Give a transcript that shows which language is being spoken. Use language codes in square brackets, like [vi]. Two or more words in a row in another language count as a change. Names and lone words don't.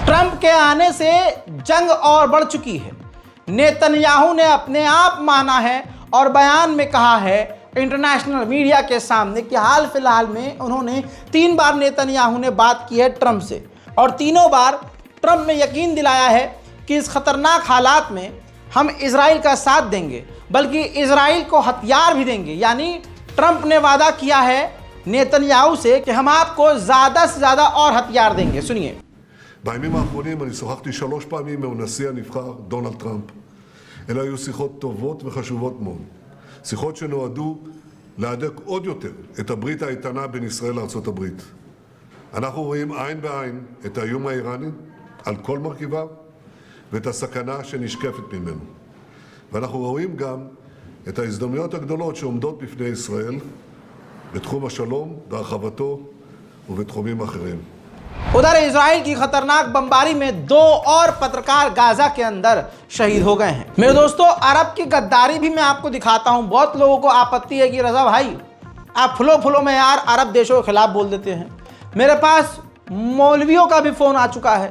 [hi] ट्रंप के आने से जंग और बढ़ चुकी है। नेतन्याहू ने अपने आप माना है और बयान में कहा है [en] international media [hi] के सामने कि हाल फिलहाल में उन्होंने 3 बार नेतन्याहू ने बात की है ट्रंप से, और तीनों बार ट्रंप ने यकीन दिलाया है कि इस खतरनाक हालात में हम इजराइल का साथ देंगे, बल्कि इजराइल को हथियार भी देंगे। यानी ट्रंप ने वादा किया है नेतन्याहू से कि हम आपको ज़्यादा से ज़्यादा और हथियार देंगे। सुनिए। [he] בימים האחרונים אני שוחחתי 3 פעמים עם הנשיא הנבחר דונלד טראמפ. אלה היו שיחות טובות וחשובות מאוד. שיחות שנועדו להדק עוד יותר את הברית האיתנה בין ישראל לארצות הברית. אנחנו רואים עין בעין את האיום האיראני על כל מרכיביו ואת הסכנה שנשקפת ממנו. ואנחנו רואים גם את ההזדמנויות הגדולות שעומדות בפני ישראל בתחום השלום והרחבתו ובתחומים אחרים. [hi] उधर इजराइल की खतरनाक बमबारी में 2 और पत्रकार गाजा के अंदर शहीद हो गए हैं। मेरे दोस्तों, अरब की गद्दारी भी मैं आपको दिखाता हूं। बहुत लोगों को आपत्ति है कि रजा भाई आप फुलो में यार अरब देशों के खिलाफ बोल देते हैं। मेरे पास मौलवियों का भी फ़ोन आ चुका है।